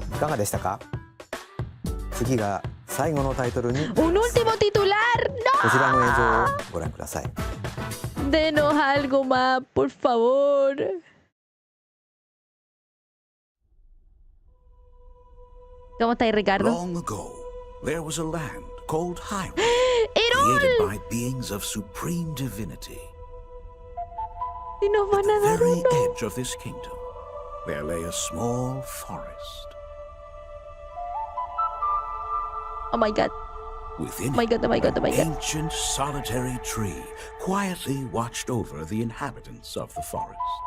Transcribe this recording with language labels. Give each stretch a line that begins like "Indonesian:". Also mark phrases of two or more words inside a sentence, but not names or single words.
Japanese: いかがでしたか？次が最後のタイトルに。
Spanish: Un último titular.
Japanese: こちらの映像をご覧ください。
Spanish: Denos algo más, por favor. ¿Cómo está ahí, Ricardo?
English: Long ago, there was a land called Hyrule, created by beings of supreme divinity.
Spanish: Y nos van a
English: At the
Spanish: dar
English: very
Spanish: uno.
English: edge of this kingdom, there lay a small forest. Oh my god. Within Oh my god, oh my god, oh my an god. ancient solitary tree quietly watched over the inhabitants of the forest.